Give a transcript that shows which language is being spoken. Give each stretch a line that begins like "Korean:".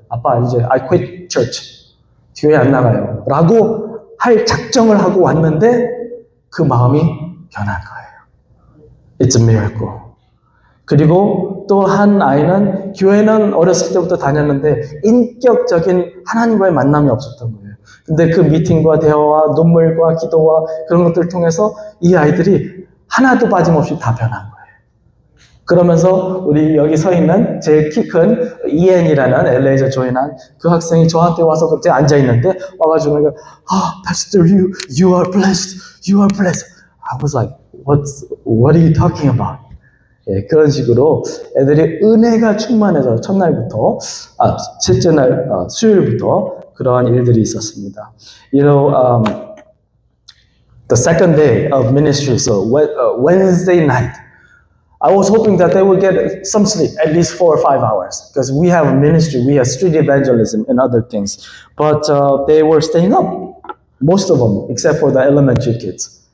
Korean: 아빠 이제
English: I quit church.
Korean: 교회 안 나가요. 라고 할 작정을 하고 왔는데 그 마음이 변한 거예요.
English: It's a miracle.
Korean: 그리고 또 한 아이는 교회는 어렸을 때부터 다녔는데 인격적인 하나님과의 만남이 없었던 거예요. 근데 그 미팅과 대화와 눈물과 기도와 그런 것들을 통해서 이 아이들이 하나도 빠짐없이 다 변한 거예요. 그러면서 우리 여기 서 있는 제일 키 큰 이엔이라는 LA에서 조인한 그 학생이 저한테 와서 그때 앉아 있는데 와가지고 내가
English: Pastor, you are blessed, you are blessed. I was like, what are you talking about?
Korean: 예, 그런 식으로 애들이 은혜가 충만해서 첫날부터 셋째 날 수요일부터 그러한 일들이 있었습니다.
English: You know, the second day of ministry, so Wednesday night. I was hoping that they would get some sleep, at least 4 or 5 hours, because we have a ministry, we have street evangelism and other things. But they were staying up, most of them, except for the elementary kids.